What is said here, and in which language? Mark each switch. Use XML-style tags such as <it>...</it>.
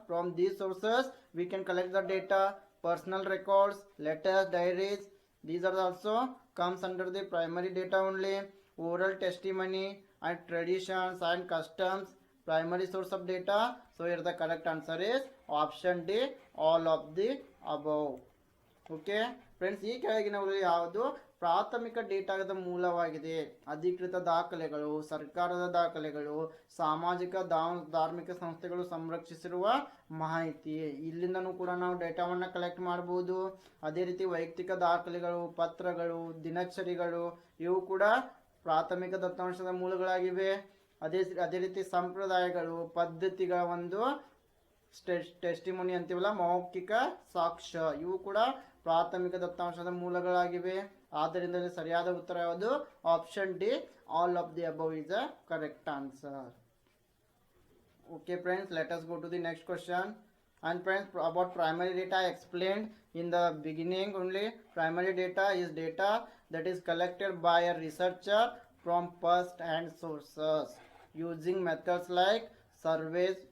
<en>From these sources we can collect the data. Personal records, letters, diaries, these are also comes under the primary data only. Oral testimony and traditions and customs, primary source of data. So here the correct answer is option D, all of the above.</en> <kn>Okay friends, ಈ ಕೆಳಗಿನವುಗಳಲ್ಲಿ ಯಾವುದು ಪ್ರಾಥಮಿಕ ಡೇಟಾದ ಮೂಲವಾಗಿದೆ? ಅಧಿಕೃತ ದಾಖಲೆಗಳು, ಸರ್ಕಾರದ ದಾಖಲೆಗಳು, ಸಾಮಾಜಿಕ ಧಾರ್ಮಿಕ ಸಂಸ್ಥೆಗಳು ಸಂರಕ್ಷಿಸಿರುವ ಮಾಹಿತಿ. ಇಲ್ಲಿಂದನೂ ಕೂಡ ನಾವು ಡೇಟಾವನ್ನು ಕಲೆಕ್ಟ್ ಮಾಡಬಹುದು. ಅದೇ ರೀತಿ ವೈಯಕ್ತಿಕ ದಾಖಲೆಗಳು, ಪತ್ರಗಳು, ದಿನಚರಿಗಳು, ಇವು ಕೂಡ ಪ್ರಾಥಮಿಕ ದತ್ತಾಂಶದ ಮೂಲಗಳಾಗಿವೆ. ಅದೇ ರೀತಿ ಸಂಪ್ರದಾಯಗಳು, ಪದ್ಧತಿಗಳ ಒಂದು ಟೆಸ್ಟಿಮೋನಿ ಅಂತೀವಲ್ಲ, ಮೌಖಿಕ ಸಾಕ್ಷ್ಯ, ಇವು ಕೂಡ ಪ್ರಾಥಮಿಕ ದತ್ತಾಂಶದ ಮೂಲಗಳಾಗಿವೆ. ಆದ್ದರಿಂದ ಸರಿಯಾದ ಉತ್ತರ ಯಾವುದು?</kn> <en>Option D, all of the above is the correct answer. Okay friends, let us go to the next question. And friends, about primary data I explained in the beginning only. Primary data is data that is collected by a researcher from first hand sources using methods like surveys.</en>